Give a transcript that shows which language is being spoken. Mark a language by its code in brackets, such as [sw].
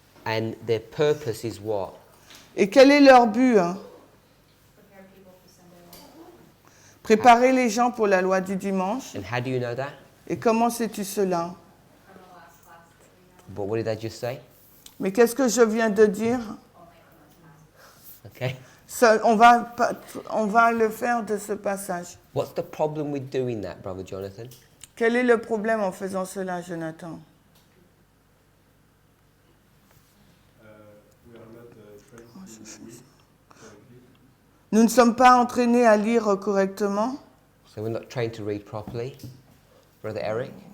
[en] And their purpose is what? [fr] Et quel est leur but Préparer les gens pour la loi du dimanche. [en] And how do you know that? [fr] Et comment sais-tu cela? [en] But what did I just say? [fr] Mais qu'est-ce que je viens de dire? [en] Okay. [fr] On va le faire de ce passage. [en] What's the problem with doing that, Brother Jonathan? [fr] Quel est le problème en faisant cela, Jonathan? Nous ne sommes pas entraînés à lire correctement. [en] So we're not trained to read properly, Brother Eric?